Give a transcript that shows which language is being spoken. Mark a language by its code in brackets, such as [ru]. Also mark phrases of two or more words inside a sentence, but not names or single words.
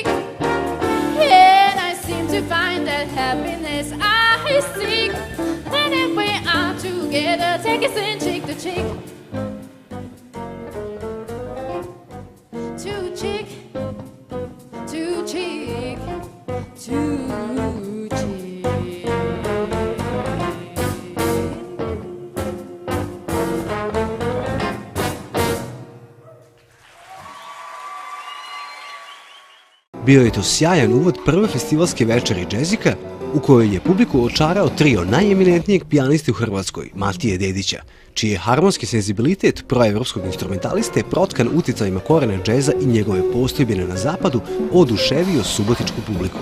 [en] And I seem to find that happiness I seek. And if we are together, take us in cheek to cheek. To cheek, to cheek, to [sr] Bio je to sjajan uvod prve festivalske večeri džezika u kojoj je publiku očarao trio najeminentnijeg pijaniste u Hrvatskoj, Matije Dedića, čiji je harmonski senzibilitet proevropskog instrumentaliste protkan uticajima korena džeza i njegove postojbine na zapadu oduševio subotičku publiku.